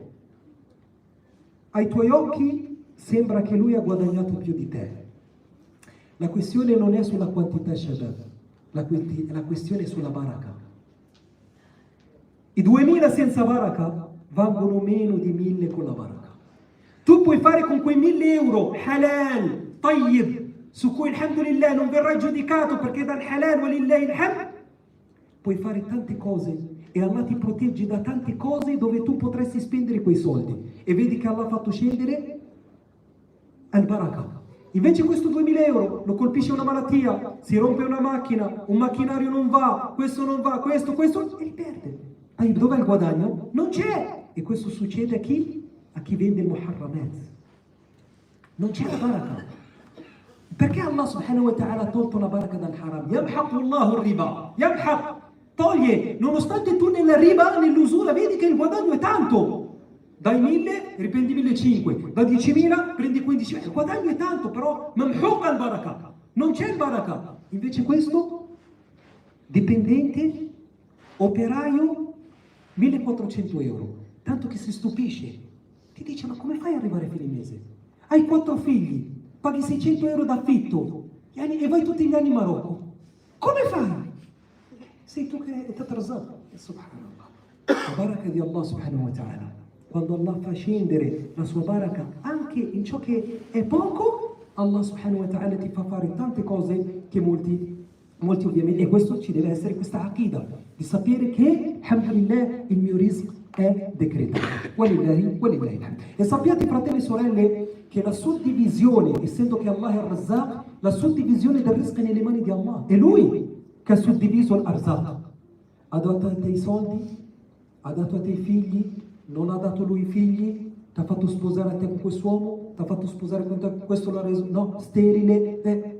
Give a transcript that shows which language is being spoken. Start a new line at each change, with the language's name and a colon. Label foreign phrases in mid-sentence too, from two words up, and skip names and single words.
Italian: Ai tuoi occhi sembra che lui ha guadagnato più di te. La questione non è sulla quantità shabab, la questione è sulla baraka. I 2000 senza baraka valgono meno di 1000 con la baraka. Tu puoi fare con quei 1000 euro
Arabic: حلال، طيب,
Italian: su cui alhamdulillah non verrai giudicato perché dal halal
Arabic: ولله الحمد,
Italian: puoi fare tante cose e Allah ti protegge da tante cose dove tu potresti spendere quei soldi. E vedi che Allah ha fatto scendere al-baraka. Invece questo 2000 euro lo colpisce una malattia, si rompe una macchina, un macchinario non va, questo, e li perde. Dov'è il guadagno? Non c'è! E questo succede a chi? A chi vende il muharramat. Non c'è la baraka. Perché Allah
Arabic: سبحانه وتعالى
Italian: ha tolto la baraka dal haram?
Arabic: يمحق الله الربا. يمحق.
Italian: Toglie. Nonostante tu nella riba, nell'usura, vedi che il guadagno è tanto. Dai 1000 riprendi 1500, da 10.000 prendi 15.000. Il guadagno è tanto, però
Arabic: ممحوق البركة.
Italian: Non c'è il baraka. Invece questo, dipendente, operaio, 1400 euro. Tanto che si stupisce. Ti dice, ma come fai ad arrivare a fine mese? Hai 4 figli, paghi 600 euro d'affitto e vai tutti gli anni in Marocco. Come fai? Sei tu che è tatrazato. Subhanallah. La baraka di Allah
Arabic: سبحانه وتعالى.
Italian: Quando Allah fa scendere la sua baraka anche in ciò che è poco, Allah
Arabic: سبحانه وتعالى
Italian: ti fa fare tante cose che molti ovviamente, e questo ci deve essere questa aqida, di sapere che, alhamdulillah, il mio rizq è decretato.
Arabic: ولله الحمد.
Italian: E sappiate, fratelli e sorelle, che la suddivisione, essendo che Allah è Razzaq, la suddivisione del rizq è nelle mani di Allah. È Lui che ha suddiviso l'arzaq. Ha dato a te i soldi, ha dato a te i figli, non ha dato lui i figli, ti ha fatto sposare a te con quest'uomo, ti ha fatto sposare con te, questo l'ha reso, no, sterile.